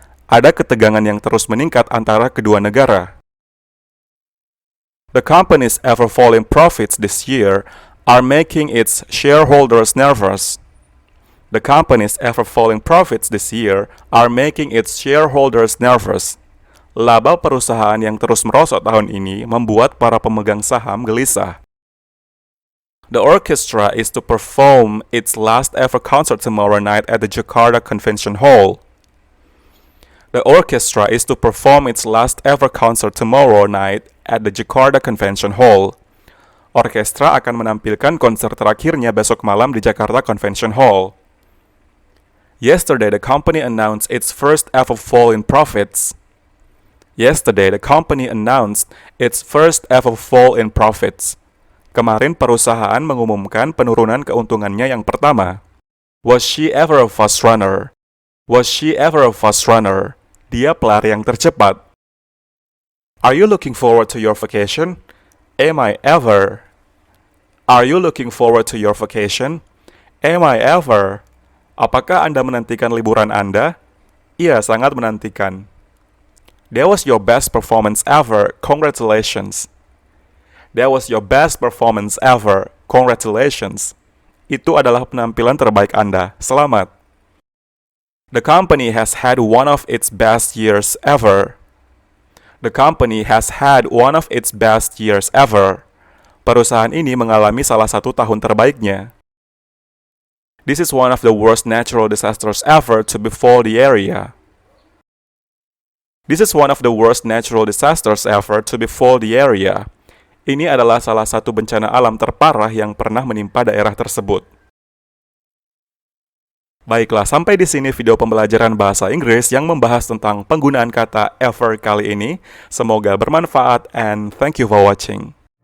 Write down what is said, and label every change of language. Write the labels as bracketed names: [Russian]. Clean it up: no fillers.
[Indonesian] Ada ketegangan yang terus meningkat antara kedua negara. [English] The company's ever-falling profits this year are making its shareholders nervous. The company's ever-falling profits this year are making its shareholders nervous. [Indonesian] Laba perusahaan yang terus merosot tahun ini membuat para pemegang saham gelisah. [English] The orchestra is to perform its last ever concert tomorrow night at the Jakarta Convention Hall. The orchestra is to perform its last ever concert tomorrow night at the Jakarta Convention Hall. [Indonesian] Orkestra akan menampilkan konser terakhirnya besok malam di Jakarta Convention Hall. [English] Yesterday, the company announced its first ever fall in profits. Yesterday, the company announced its first ever fall in profits. [Indonesian] Kemarin perusahaan mengumumkan penurunan keuntungannya yang pertama. [English] Was she ever a fast runner? Was she ever a fast runner? [Indonesian] Dia pelari yang tercepat. [English] Are you looking forward to your vacation? Am I ever? Are you looking forward to your vacation? Am I ever? [Indonesian] Apakah Anda menantikan liburan Anda? Iya, sangat menantikan. [English] That was your best performance ever. Congratulations. That was your best performance ever. Congratulations. [Indonesian] Itu adalah penampilan terbaik Anda. Selamat. [English] The company has had one of its best years ever. The company has had one of its best years ever. [Indonesian] Perusahaan ini mengalami salah satu tahun terbaiknya. [English] This is one of the worst natural disasters ever to befall the area. This is one of the worst natural disasters ever to befall the area. [Indonesian] Ini adalah salah satu bencana alam terparah yang pernah menimpa daerah tersebut. Baiklah, sampai di sini video pembelajaran bahasa Inggris yang membahas tentang penggunaan kata ever kali ini. Semoga bermanfaat [English] and thank you for watching.